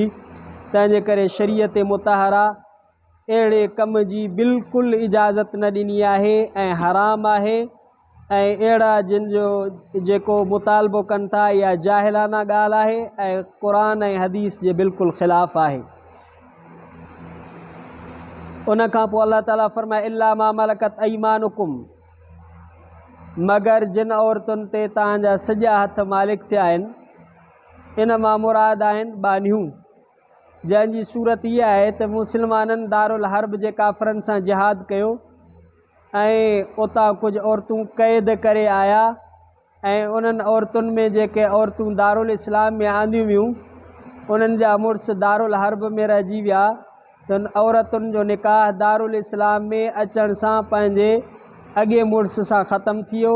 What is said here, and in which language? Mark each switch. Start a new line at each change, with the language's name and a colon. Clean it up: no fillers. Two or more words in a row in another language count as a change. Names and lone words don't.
Sindhi: तंहिंजे करे शरीयत मुतहरा अहिड़े कम जी बिल्कुलु इजाज़त न ॾिनी आहे ऐं हराम आहे, ऐं अहिड़ा जिन जो जेको मुतालबो कनि था इहा जाहिलाना ॻाल्हि आहे ऐं क़ुरान ऐं हदीस जे बिल्कुलु ख़िलाफ़ु आहे। उन खां पोइ अल्लाह ताला फरमाए
Arabic: إلا ما ملكت أيمانكم,
Sindhi: मगर जिन औरतुनि ते तव्हांजा सॼा हथ मालिक थिया आहिनि, इन मां मुराद आहिनि बानियूं, जंहिंजी सूरत इहा आहे त मुस्लमाननि दारुल हर्ब जे काफ़रनि सां जिहाद कयो ऐं उतां कुझु औरतूं क़ैद करे आया, ऐं उन्हनि औरतुनि में जेके औरतूं दारुल इस्लाम में आंदियूं वियूं उन्हनि जा मुड़ुस दारुल हर्ब में रहिजी विया, त उन औरतुनि जो निकाह दारुल इस्लाम में अचण सां पंहिंजे अॻे मुड़ुस सां ख़तमु थी वियो।